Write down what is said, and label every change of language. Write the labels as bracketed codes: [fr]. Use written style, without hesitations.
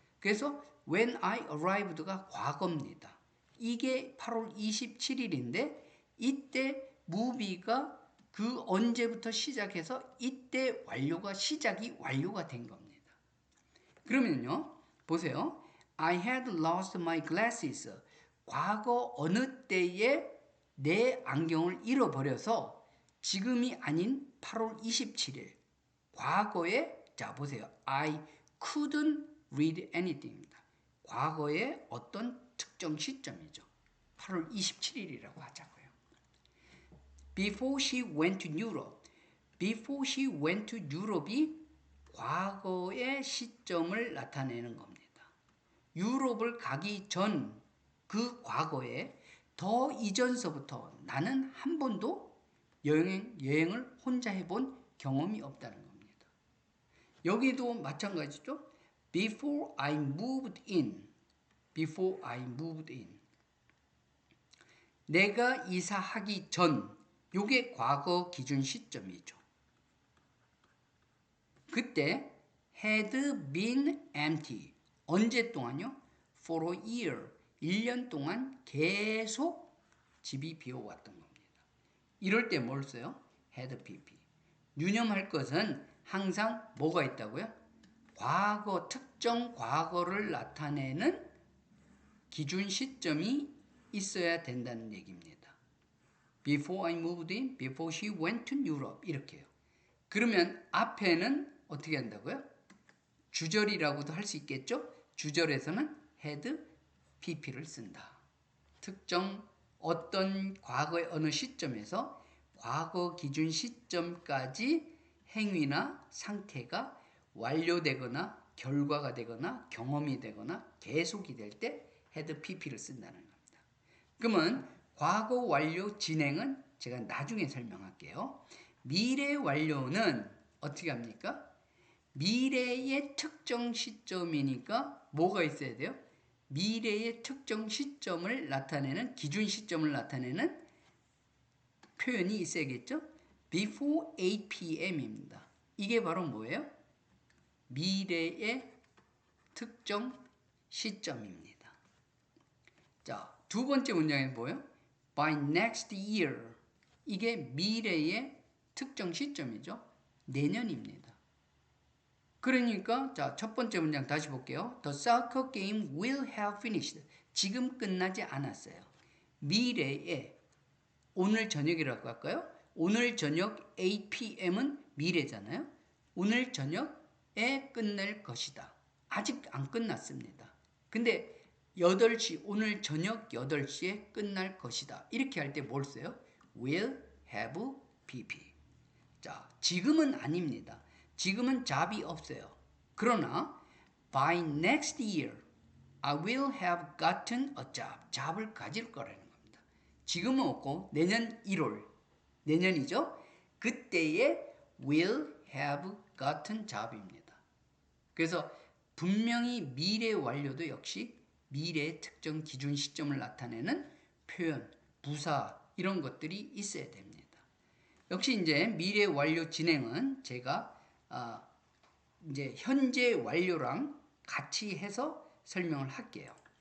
[ko] 그래서 [en] when I arrived [ko] 가 과거입니다. 이게 8월 27일인데 이때 movie가 그 언제부터 시작해서 이때 시작이 완료가 된 겁니다. 그러면요, 보세요. [en] I had lost my glasses. [ko] 과거 어느 때에 내 안경을 잃어버려서 지금이 아닌 8월 27일. 과거에, 자, 보세요. [en] I couldn't read anything입니다. [ko] 과거의 어떤 특정 시점이죠. 8월 27일이라고 하자고요. [en] Before she went to Europe. Before she went to Europe이 [ko] 과거의 시점을 나타내는 겁니다. 유럽을 가기 전 그 과거에 더 이전서부터 나는 한 번도 여행을 혼자 해본 경험이 없다는 겁니다. 여기도 마찬가지죠. [en] Before I moved in. Before I moved in. [ko] 내가 이사하기 전 요게 과거 기준 시점이죠. 그때 [en] had been empty. [ko] 언제 동안요? [en] For a year. [ko] 1년 동안 계속 집이 비어왔던 겁니다. 이럴 때 뭘 써요? had PP. 유념할 것은 항상 뭐가 있다고요? 과거, 특정 과거를 나타내는 기준 시점이 있어야 된다는 얘기입니다. [en] Before I moved in, before she went to Europe [ko] 이렇게요. 그러면 앞에는 어떻게 한다고요? 주절이라고도 할 수 있겠죠? 주절에서는 had, PP를 쓴다. 특정 어떤 과거의 어느 시점에서 과거 기준 시점까지 행위나 상태가 완료되거나 결과가 되거나 경험이 되거나 계속이 될 때 had, PP를 쓴다는 겁니다. 그러면 과거 완료 진행은 제가 나중에 설명할게요. 미래 완료는 어떻게 합니까? 미래의 특정 시점이니까 뭐가 있어야 돼요? 미래의 특정 시점을 나타내는 기준 시점을 나타내는 표현이 있어야겠죠? [en] Before 8 p.m.입니다. [ko] 이게 바로 뭐예요? 미래의 특정 시점입니다. 자, 두 번째 문장은 뭐예요? [en] By next year. [ko] 이게 미래의 특정 시점이죠. 내년입니다. 그러니까 자, 첫 번째 문장 다시 볼게요. [en] The soccer game will have finished. [ko] 지금 끝나지 않았어요. 미래에 오늘 저녁이라고 할까요? 오늘 저녁 8 p.m.은 미래잖아요. 오늘 저녁에 끝낼 것이다. 아직 안 끝났습니다. 근데 8시, 오늘 저녁 8시에 끝날 것이다. 이렇게 할 때 뭘 써요? will have PP. 자, 지금은 아닙니다. 지금은 잡이 없어요. 그러나 [en] by next year I will have gotten a job. [ko] 잡을 가질 거라는 겁니다. 지금은 없고 내년 1월, 내년이죠. 그때에 [en] will have gotten job입니다. [ko] 그래서 분명히 미래 완료도 역시 미래의 특정 기준 시점을 나타내는 표현, 부사 이런 것들이 있어야 됩니다. 역시 이제 미래 완료 진행은 제가 이제 현재 완료랑 같이 해서 설명을 할게요.